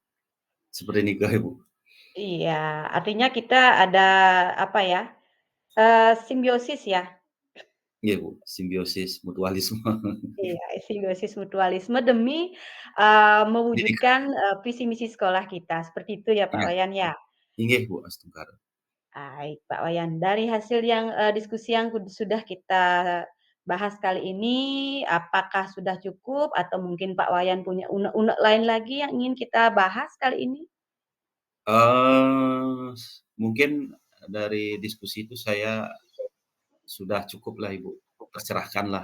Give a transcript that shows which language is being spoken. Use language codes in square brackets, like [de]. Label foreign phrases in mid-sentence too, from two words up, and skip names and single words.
[id] Seperti nikah, Ibu. Iya, artinya kita ada apa ya, Simbiosis ya? Iya, Bu, simbiosis mutualisme. Iya, simbiosis mutualisme demi, Pendidikan, mewujudkan, visi misi sekolah kita, seperti itu ya, Pak iya, Wayan, ya? inggih, Bu, astungkara. Baik, Pak Wayan. Dari hasil yang, diskusi yang sudah kita bahas kali ini, apakah sudah cukup atau mungkin Pak Wayan punya unek-unek lain lagi yang ingin kita bahas kali ini? Mungkin dari diskusi itu saya sudah cukuplah, Ibu, tercerahkanlah.